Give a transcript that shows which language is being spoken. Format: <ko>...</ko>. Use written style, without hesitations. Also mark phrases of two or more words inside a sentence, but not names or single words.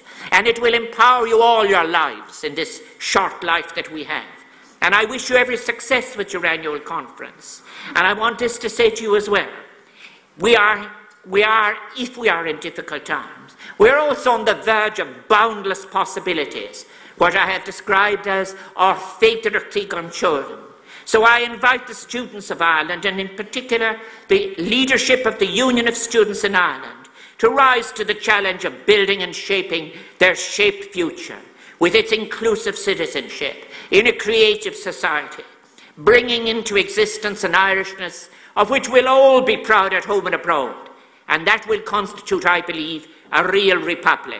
<en>And it will empower you all your lives in this short life that we have. And I wish you every success with your annual conference. And I want this to say to you as well. If we are in difficult times, we're also on the verge of boundless possibilities, what I have described as our</en> <ga>féidirtí gan seoladh.</ga> <en>So I invite the students of Ireland, and in particular the leadership of the Union of Students in Ireland, to rise to the challenge of building and shaping their shaped future with its inclusive citizenship in a creative society, bringing into existence an Irishness of which we'll all be proud at home and abroad, and that will constitute, I believe, a real republic.</en>